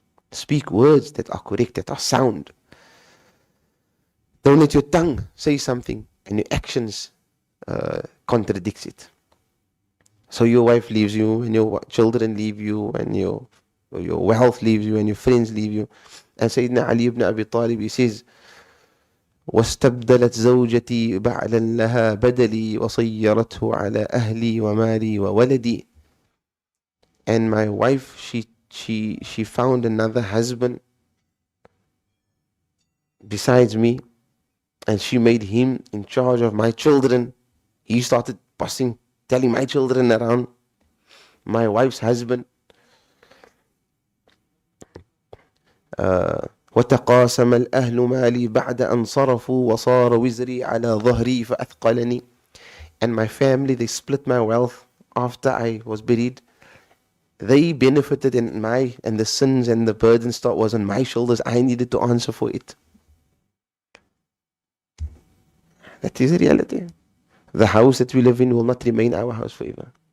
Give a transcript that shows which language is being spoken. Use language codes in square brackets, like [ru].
[en] Speak words that are correct, that are sound. Don't let your tongue say something and your actions contradicts it. So your wife leaves you, and your children leave you, and your wealth leaves you, and your friends leave you. And Sayyidina Ali ibn Abi Talib, he says, [ar] واستبدلت زوجتي بعلا لها بدلي وصيرته على أهلي ومالي وولدي. [en] And my wife, she found another husband besides me, and she made him in charge of my children. He started telling my children around my wife's husband. [ar] وتقاسم الأهل مالي بعد أن صرفوا وصار وزري على ظهري فأثقلني. [en] And my family, they split my wealth after I was buried. They benefited, and the sins and the burdens that was on my shoulders. I needed to answer for it. That is a reality. The house that we live in will not remain our house forever.